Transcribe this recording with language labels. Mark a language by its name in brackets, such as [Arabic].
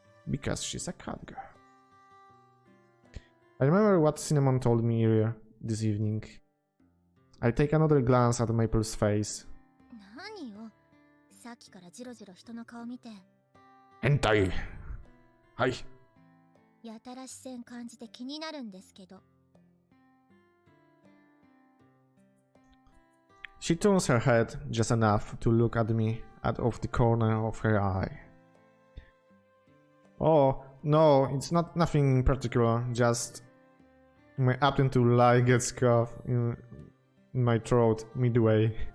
[English] Because she's a cat girl. I remember what Cinnamon told me earlier this evening. I take another glance at Maple's face. [Japanese] 何よ、さっきからジロジロ人の顔見て。変態。はい。やたら視線感じて気になるんですけど。 [English] She turns her head just enough to look at me out of the corner of her eye. Oh, no, it's nothing particular, just my attempt to lie gets caught in my throat midway.